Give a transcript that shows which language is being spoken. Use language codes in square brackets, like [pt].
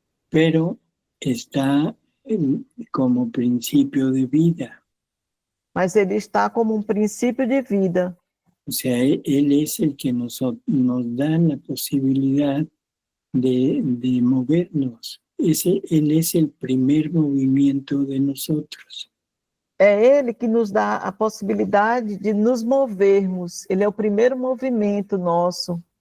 [es] pero está como principio de vida. [pt] mas ele está como um princípio de vida. [es] O sea, Él es el que nos da la posibilidad de movernos. Él es el primer movimiento de nosotros. [pt] É ele que nos dá a possibilidade de nos movermos. Ele é o primeiro movimento nosso.